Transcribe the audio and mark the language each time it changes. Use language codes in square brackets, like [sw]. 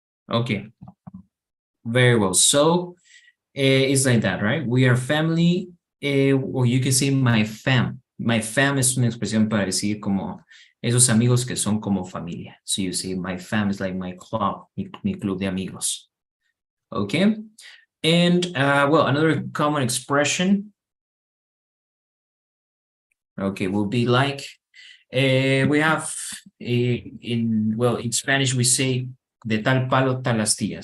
[en] Okay, very well. So it's like that, right? We are family, or you can say my fam. [es] My fam es una expresión para decir como esos amigos que son como familia. [en] So you say my fam is like my club, [es] mi club de amigos. [en] Okay, and well, another common expression, okay, will be like we have in Spanish we say [es] de tal palo tal astilla.